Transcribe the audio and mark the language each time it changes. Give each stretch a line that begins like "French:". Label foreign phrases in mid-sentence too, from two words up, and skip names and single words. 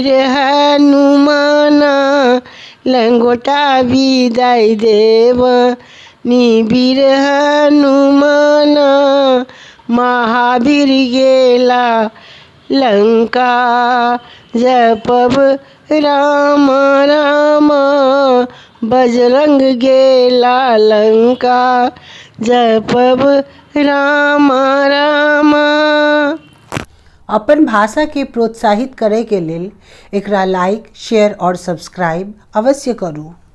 Maithili: हनुमान लंगोटा विदाई देवनी वीर हनुमान महावीर गेला लंका जपब राम राम बजरंग गेला लंका जपब राम राम। अपन भाषा के प्रोत्साहित करे के लेल एकरा
English: like share
Maithili: और सब्सक्राइब अवश्य करू।